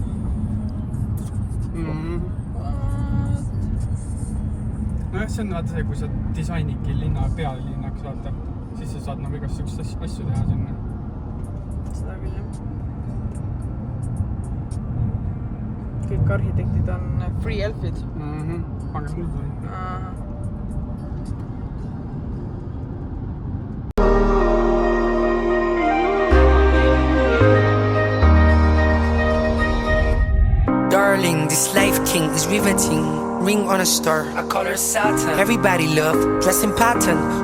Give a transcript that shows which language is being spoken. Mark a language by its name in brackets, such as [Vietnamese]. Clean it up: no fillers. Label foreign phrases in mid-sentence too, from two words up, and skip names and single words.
[Estonian] Nojah, see on vaata see, kui sa disainidki linna pealinnaks vaata, siis sa saad nagu igast sugust asju teha sinna. Seda küll, jah. Kõik arhitektid on free elfid. Pange mullu. [English] Darling, this life king is riveting. Ring on a star, I call her Saturn. Everybody love, dress in pattern.